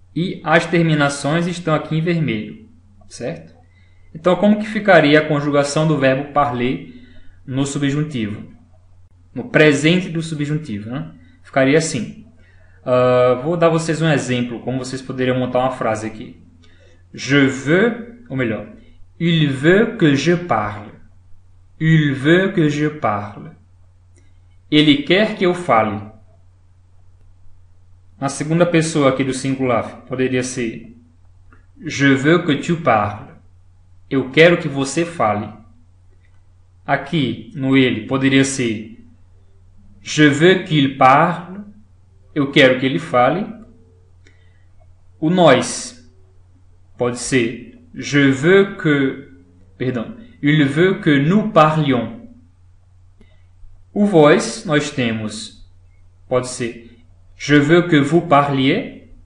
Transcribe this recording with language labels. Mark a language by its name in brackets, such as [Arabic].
[Portuguese] E as terminações estão aqui em vermelho, certo? Então, como que ficaria a conjugação do verbo parler no subjuntivo? No presente do subjuntivo, né? Ficaria assim. Vou dar a vocês um exemplo, como vocês poderiam montar uma frase aqui. [French] Je veux, [Portuguese] ou melhor, [French] il veut que je parle. Il veut que je parle. [Portuguese] Ele quer que eu fale. Na segunda pessoa aqui do singular, poderia ser [French] je veux que tu parles. [Portuguese] Eu quero que você fale. Aqui, no ele, poderia ser [French] je veux qu'il parle. [Portuguese] Eu quero que ele fale. O nós pode ser [French] je veux que... [Portuguese] Perdão. [French] Il veut que nous parlions. [Portuguese] O vós, nós temos... Pode ser [French] je veux que vous parliez.